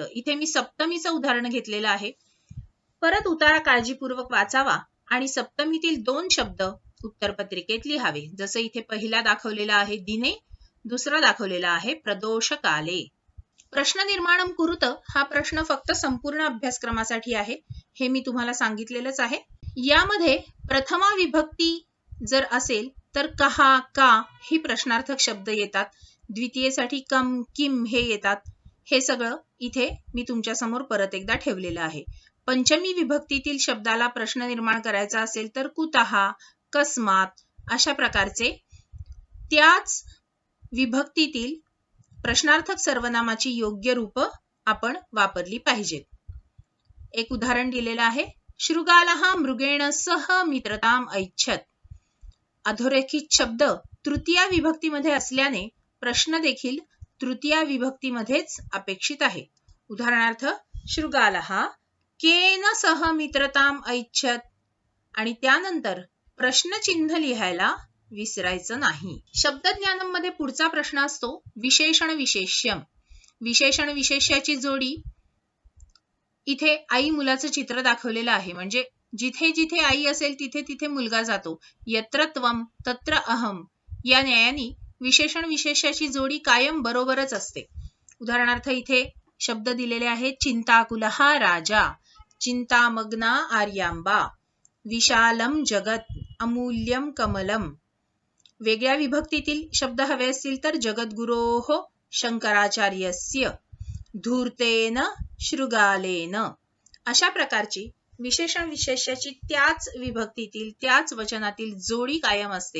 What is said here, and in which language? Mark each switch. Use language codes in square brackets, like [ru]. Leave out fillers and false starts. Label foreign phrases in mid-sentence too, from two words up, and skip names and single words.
[mr] इथे मी सप्तमीचं उदाहरण घेतलेलं आहे. परत उतारा काळजीपूर्वक वाचावा आणि सप्तमीतील 2 शब्द उत्तरपत्रिकेत लिहावे. जसं इथे पहिला दाखवलेला आहे दिने, दुसरा दाखवलेला आहे प्रदोषकाले. [sa] प्रश्न निर्माणम कुरुत [mr] हा प्रश्न फक्त संपूर्ण अभ्यासक्रमासाठी आहे, हे मी तुम्हाला सांगितलेलंच आहे. यामध्ये प्रथमा विभक्ती जर असेल तर [sa] कहा, का [mr] ही प्रश्नार्थक शब्द येतात. द्वितीयेसाठी [sa] कम, किम [mr] हे येतात. हे सगळं इथे मी तुमच्या समोर परत एकदा ठेवलेलं आहे. पंचमी विभक्तीतील शब्दाला प्रश्न निर्माण करायचा असेल तर [sa] कुतः, कस्मात [mr] अशा प्रकारचे त्याच विभक्तीतील प्रश्नार्थक सर्वनामाची योग्य रूप आपण वापरली पाहिजेत. एक उदाहरण दिलेलं आहे. [sa] शृगालः मृगेण सह मित्रताम ऐच्छत. [mr] अधोरेखित शब्द तृतीया विभक्तीमध्ये असल्याने प्रश्न देखील तृतीया विभक्तीमध्येच अपेक्षित आहे. उदाहरणार्थ [sa] शृगालः केन सह मित्रताम ऐच्छत [mr] आणि त्यानंतर प्रश्नचिन्ह लिहायला विसरायचं नाही. शब्दज्ञानमध्ये पुढचा प्रश्न असतो विशेषण विशेष्यम. विशेषण विशेष्याची जोडी. इथे आई मुलाचं चित्र दाखवलेलं आहे. म्हणजे जिथे जिथे आई असेल तिथे तिथे मुलगा जातो. [sa] यत्र त्वम तत्र अहम [mr] या न्यायाने विशेषण विशेष्याची जोडी कायम बरोबरच असते. उदाहरणार्थ इथे शब्द दिलेले आहेत [sa] चिंताकुलः राजा, चिंतामग्ना आर्यांबा, विशालम जगत, अमूल्यम कमलम. [mr] वेगळ्या विभक्तीतील शब्द हवे असतील तर [sa] जगद्गुरोः शंकराचार्यस्य, धूर्तेन शृगालेन. [mr] अशा प्रकारची विशेषण विशेष्याची त्याच विभक्तीतील त्याच वचनातील जोडी कायम असते.